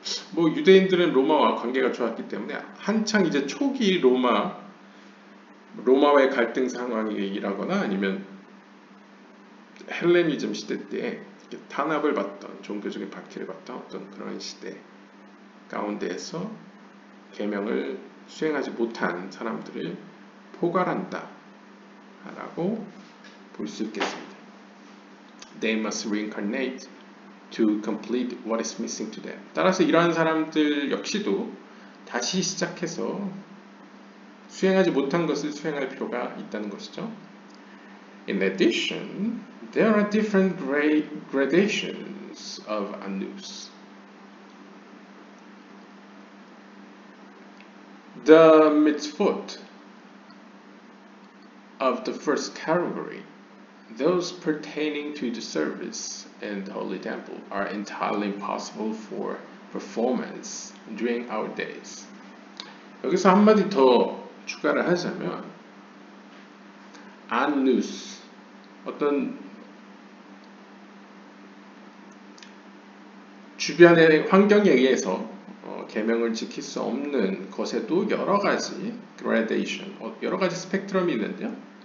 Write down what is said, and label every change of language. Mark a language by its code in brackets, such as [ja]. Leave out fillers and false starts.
[ko] 뭐 유대인들은 로마와 관계가 좋았기 때문에 한창 이제 초기 로마와의 갈등 상황이라거나 아니면 헬레니즘 시대 때 탄압을 받던 종교적인 박해를 받던 어떤 그런 시대 가운데에서 계명을 수행하지 못한 사람들을 포괄한다 라고 볼 수 있겠습니다. [en] They must reincarnate to complete what is missing to them. [ko] 따라서 이러한 사람들 역시도 다시 시작해서 수행하지 못한 것을 수행할 필요가 있다는 것이죠. [en] In addition, there are different gradations of anus. The mitzvot of the first category, those pertaining to the service in the Holy Temple, are entirely impossible for performance during our days. [ko] 여기서 한마디 더 추가를 하자면 anus, 어떤 주변의 환경에 의해서 계명을 지킬 수 없는 것에도 여러 가지 gradation, 여러 가지 스펙트럼이 있는데요.